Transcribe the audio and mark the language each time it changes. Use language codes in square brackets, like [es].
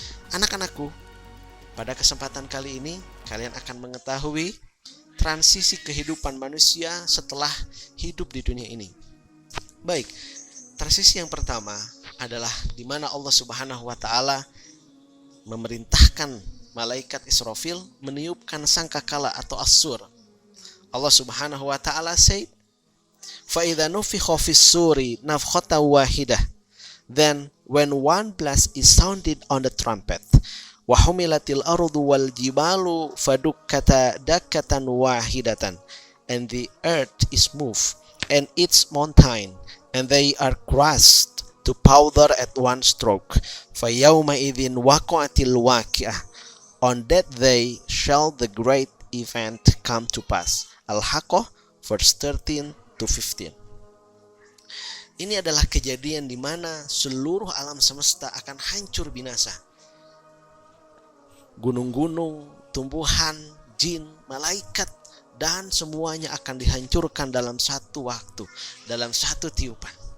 [id] Anak-anakku, pada kesempatan kali ini kalian akan mengetahui transisi kehidupan manusia setelah hidup di dunia ini. Baik, transisi yang pertama adalah di mana Allah subhanahu wa ta'ala memerintahkan malaikat Israfil meniupkan sangkakala atau as-sur. [en] Allah subhanahu wa ta'ala said, [ar] فَإِذَا نُفِخَ فِي الصُّورِ نَفْخَةً وَاحِدَةً. [en] Then when one blast is sounded on the trumpet, [ar] وَحُمِلَتِ الْأَرْضُ وَالْجِبَالُ فَدُكَّتَا دَكَّةً وَاحِدَةً. [en] And the earth is moved, and its mountain, and they are crushed to powder at one stroke. [ar] فَيَوْمَئِذٍ وَقَعَتِ الْوَاقِعَةُ. [en] On that day shall the great event come to pass. Al-Haqqah verse 13 to 15. [id] Ini adalah kejadian di mana seluruh alam semesta akan hancur binasa. Gunung-gunung, tumbuhan, jin, malaikat, dan semuanya akan dihancurkan dalam satu waktu, dalam satu tiupan.